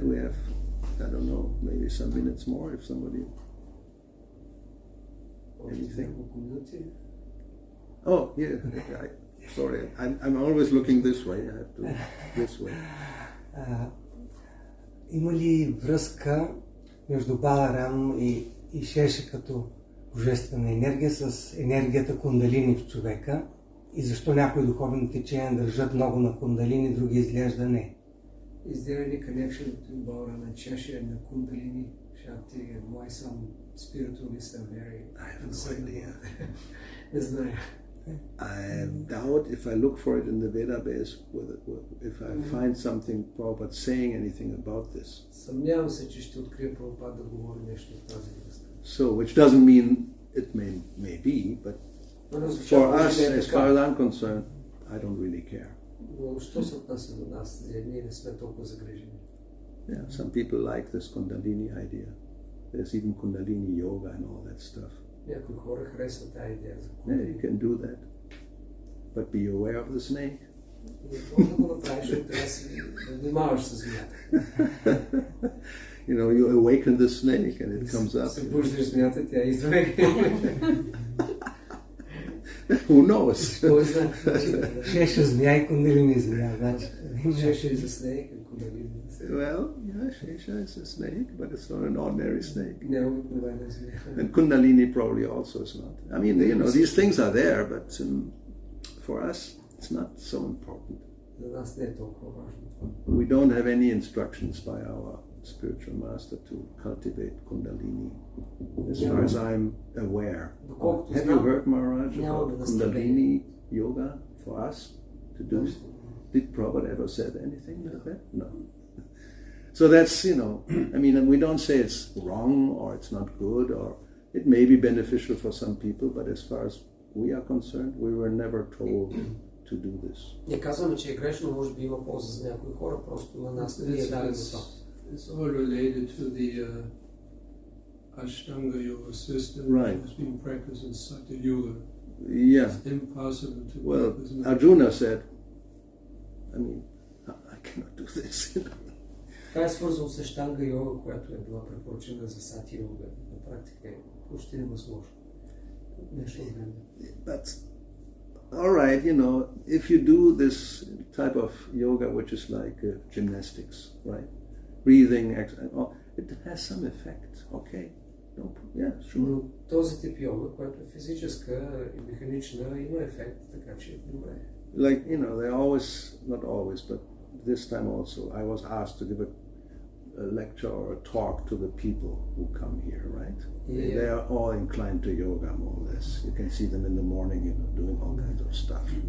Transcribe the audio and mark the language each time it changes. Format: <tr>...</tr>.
<en>We have, I don't know, maybe some minutes more if somebody. Anything? Oh, yeah. Sorry, I'm always looking this way. I have to this way.</en> <bg>Има ли връзка между Баларам и Шеша като божествена енергия с енергията кундалини в човека и защо някои духовни течения държат много на кундалини, други изглежда не?</bg> <en>Is there any connection between Balaram and Shesha and the Kundalini, Shakti, and why some spiritualists are very... I have no idea.</en> <bg>Не знаю.</bg> <en>I doubt if I look for it in the Veda base, if I find something Prabhupada saying anything about this.</en> <bg>Съмнявам се, че ще открия Прабхупад да говори нещо в тази връзка.</bg> <en>So, which doesn't mean it may be, but for us, as far as I'm concerned, I don't really care.</en> <bg>Но що се отнася до нас, ние не сме толкова загрижени.</bg> <en>Yeah, some people like this Kundalini idea. There's even Kundalini yoga and all that stuff.</en> <bg>Някои хора харесват тази идея за</bg> <en>Yeah, you can do that. But be aware of the snake.</en> <bg>Може да го направиш, но трябва да си внимаваш с змията.</bg> <en>You awaken the snake and it comes up.</en> <bg>Събуждаш змията, тя идва.</bg> <en>Who knows?</en> <bg>Кой знае? Шеша змия и кундалини змия, значи.</bg> <en>Шеша is a snake and Kundalini. Well, yeah, Shesha is a snake, but it's not an ordinary snake.</en> <bg>Не е обикновена змия.</bg> <en>And Kundalini probably also is not. I mean, these things are there, but for us, it's not so important.</en> <bg>За нас не е толкова важно.</bg> <en>We don't have any instructions by our spiritual master to cultivate Kundalini, as far as I'm aware. Have you heard, Maharaj, about Kundalini yoga for us to do? Did Prabhupada ever said anything like that? No. So that's, I mean, we don't say it's wrong or it's not good or it may be beneficial for some people, but as far as we are concerned, we were never told to do this.</en> <bg>Не казваме, че е грешно, може би има полза за някои хора, просто на нас не е дадено това.</bg> <en>It's all related to the Ashtanga yoga system Right. that was being practiced in Satya Yoga. Yeah. It's impossible to Well, practice in Arjuna said, I mean, I cannot do this.</en> <bg>Това е свързано с Аштанга йога, която е била препоръчена за Сати йога. На практика е почти невъзможно. Нещо време.</bg> <en>But, all right, if you do this type of yoga, which is like gymnastics, right? Breathing, it has some effect, okay? Yeah, sure.</en> <bg>Но този тип йога, която е физическа и механична, има ефект, така че е добре.</bg> <en>Like, they always, not always, but this time also, I was asked to give a lecture or a talk to the people who come here, right? Yeah. They are all inclined to yoga, more or less. You can see them in the morning, doing all kinds of stuff.</en>